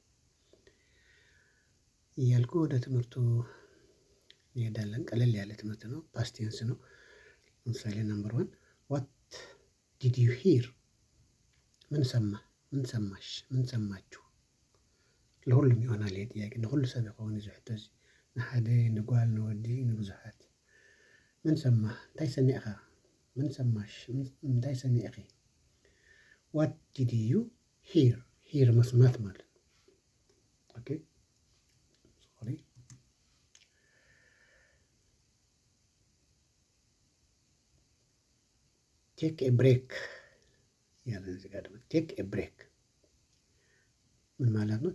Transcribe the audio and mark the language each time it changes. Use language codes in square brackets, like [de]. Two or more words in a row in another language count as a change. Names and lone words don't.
[am] እያልኩ ወደ ትምህርቱ እንሄዳለን። ቀለል ያለ ትምህርት ነው። [en] past tense [am] ነው። ለምሳሌ ነምበር 1 [en] What did you hear? [am] ምን ሰማ? ምን ሰማሽ? ምን ሰማችሁ? ለሁሉም ይሆናል ይሄ ጥያቄ። [ti] ለሁሉ ሰብ ይኸውን ዝሕቶ እዚ ንሓደ ንጓል ንወዲ ንብዙሓት። [am] ምን ሰማ? [ti] እንታይ ሰሚዕኻ? [am] ምን ሰማሽ? [ti] እንታይ ሰሚዕኺ? [en] What did you hear? [am] ሂር መስማት ማለት ነው። [en] okay sorry። take a break [am] ያለን እዚህ ጋር ደግሞ [en] take a break [am] ምን ማለት ነው?